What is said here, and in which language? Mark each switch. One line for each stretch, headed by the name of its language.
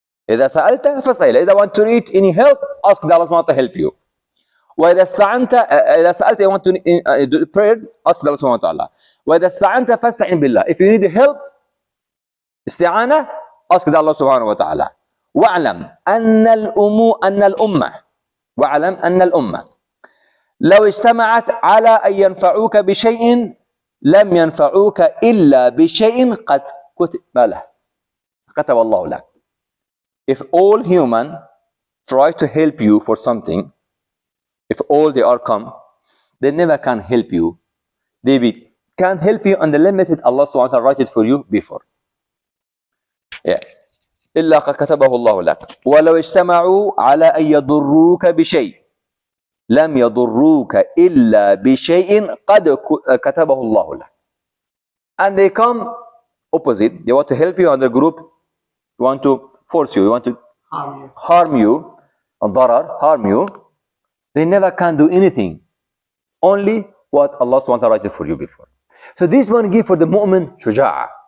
Arabic: إِذَا سَأَلْتَ فَاسْأَلِ اللَّهِ.
English: If you want to need any help, ask the Allah subhanahu wa ta'ala to help you.
Arabic: وَإِذَا سَأَلْتَ,
English: you want to do prayer, ask the Allah subhanahu wa ta'ala.
Arabic: وَإِذَا اسْتَعَنْتَ فَاسْتَعِنْ بِاللَّهِ.
English: If you need help, استعانة, ask the Allah subhanahu wa ta'ala.
Arabic: وَاعْلَمْ أَنَّ الْأُمَّةِ وَاعْلَمْ أَنَّ الْأُمَّةِ لو اجتمعت على أن ينفعوك بشيء لم ينفعوك إلا بشيء قد كتب الله لك.
English: If all human try to help you for something, if all they are come, they never can help you. They can't help you on the limited Allah subhanahu wa ta'ala write it for you before. Yeah.
Arabic: إلا قد كتبه الله لك ولو اجتمعوا على أن يضروك بشيء لم يضروك إلا بشيء قد كتبه الله لك.
English: And they come opposite. They want to help you on the group. They want to force you. They want to harm you. ضرر, harm you. They never can do anything. Only what Allah subhanahu wa ta'ala write it for you before. So this one give for the mu'min shuja'a.